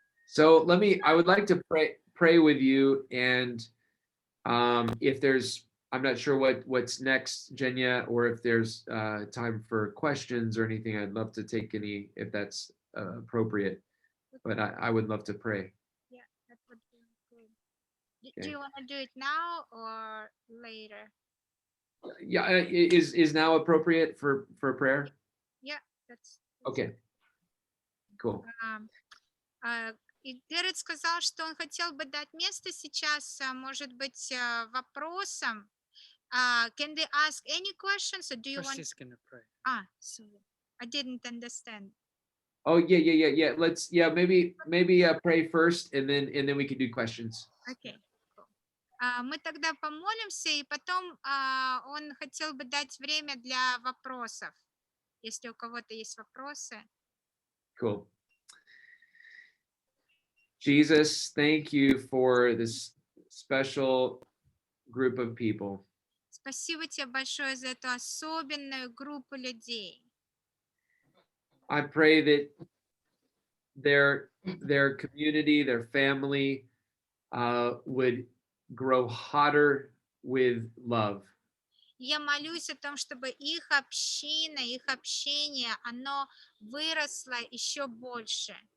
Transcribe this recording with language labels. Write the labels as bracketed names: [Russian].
[English] So I would like to pray with you, and if there's, I'm not sure what's next, Jenya, or if there's time for questions or anything, I'd love to take any, if that's appropriate, but I would love to pray. Yeah, that would be good. Do you want to do it now or later? Yeah, is now appropriate for prayer? Yeah, that's okay. Cool. [Russian] И Гэрретт сказал, что он хотел бы дать место сейчас, может быть, вопросам. [English] Can they ask any questions, or do you want? He's gonna pray. Sorry, I didn't understand. Oh yeah. Let's maybe pray first, and then we can do questions. Okay. [Russian] Мы тогда помолимся, и потом он хотел бы дать время для вопросов, если у кого-то есть вопросы. [English] Cool. Jesus, thank you for this special group of people. [Russian] Спасибо тебе большое за эту особенную группу людей. [English] I pray that their community, their family would grow hotter with love. [Russian] Я молюсь о том, чтобы их община, их общение, оно выросло еще больше.